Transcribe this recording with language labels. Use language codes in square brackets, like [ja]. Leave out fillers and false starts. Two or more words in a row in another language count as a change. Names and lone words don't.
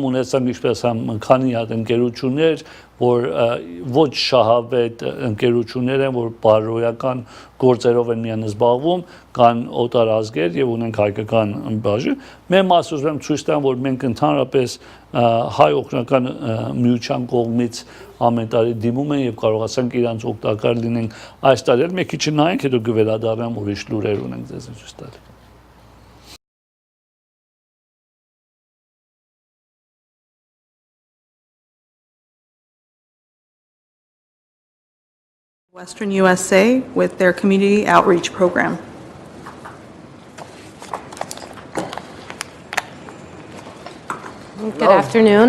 [hy] ունեցանք ինչպես քանի հատ ընկերություններ, որ ոչ շահավետ ընկերություններ են, որ բարոյական գործերով են միայն զբաղվում, կան օտար ազգեր եւ ունենք հայկական բաժին։ Մեր մասը ուզում եմ ցույց տամ, որ մենք ընդհանրապես հայ օգնական միության կողմից ամեն տարի դիմում են եւ կարողացանք իրանց օգտակար լինենք այս տարի։ Մի քիչ նայենք, հետո կվերադառնամ ուրիշ լուրեր ունենք ձեզ ցույց տալ։ [en] Western USA with their community outreach program. Good afternoon.